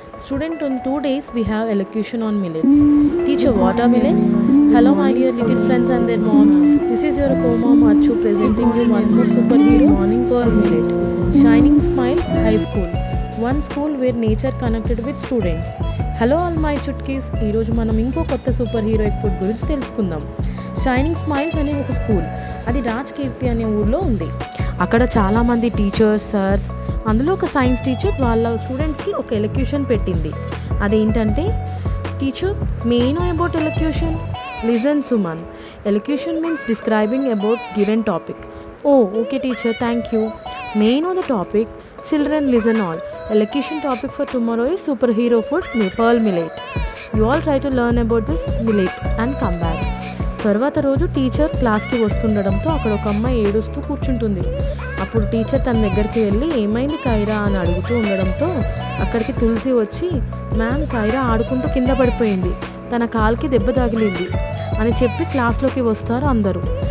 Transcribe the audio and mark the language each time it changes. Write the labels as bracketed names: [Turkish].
[English] Student, on 2 days we have elocution on millets. Teacher, what are millets? Hello, my dear little friends and their moms. This is your co-mom Archu presenting you one more superhero morning Pearl Millet. Shining Smiles High School. One school where nature connected with students. Hello all my చుట్కీస్. [Telugu] ఈరోజు మనం ఇంకో కొత్త super heroic food గురించి తెలుసుకుందాం. Shining smiles అనే ఒక school, అది రాజ్కీర్తి అనే ఊర్లో ఉంది. అక్కడ చాలామంది టీచర్స్, సర్స్, అందులో ఒక సైన్స్ టీచర్ వాళ్ళ స్టూడెంట్స్కి ఒక ఎలక్యూషన్ పెట్టింది. అదేంటంటే, [English] Teacher may know about elocution? Listen Suman, elocution means describing about given topic. Oh okay teacher, thank you. May know the topic? Children, listen all. Elocution topic for tomorrow is superhero food Pearl Millet. You all try to learn about this millet and come back. [Telugu] తర్వాత రోజు teacher క్లాస్కి వస్తుండడంతో అక్కడ ఒక అమ్మాయి ఏడుస్తూ కూర్చుంటుంది. అప్పుడు teacher తన దగ్గరికి వెళ్ళి ఏమైంది కైరా అని అడుగుతూ ఉండడంతో అక్కడికి తులసి వచ్చి, మ్యామ్ కైరా ఆడుకుంటూ కింద పడిపోయింది, తన కాలుకి దెబ్బ తగిలింది అని చెప్పి క్లాస్లోకి వస్తారు అందరూ.